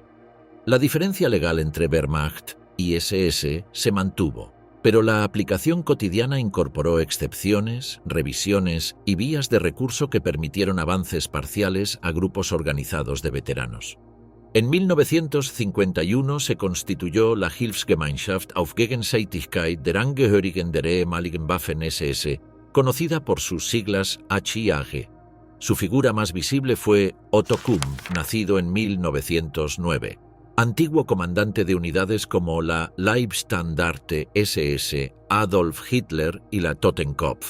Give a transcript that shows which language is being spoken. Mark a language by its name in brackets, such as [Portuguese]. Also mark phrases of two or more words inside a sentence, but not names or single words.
[Spanish] La diferencia legal entre Wehrmacht y SS se mantuvo, pero la aplicación cotidiana incorporó excepciones, revisiones y vías de recurso que permitieron avances parciales a grupos organizados de veteranos. En 1951 se constituyó la Hilfsgemeinschaft auf Gegenseitigkeit der Angehörigen der ehemaligen Waffen-SS, conocida por sus siglas HIAG. Su figura más visible fue Otto Kuhn, nacido en 1909. antiguo comandante de unidades como la Leibstandarte SS, Adolf Hitler y la Totenkopf.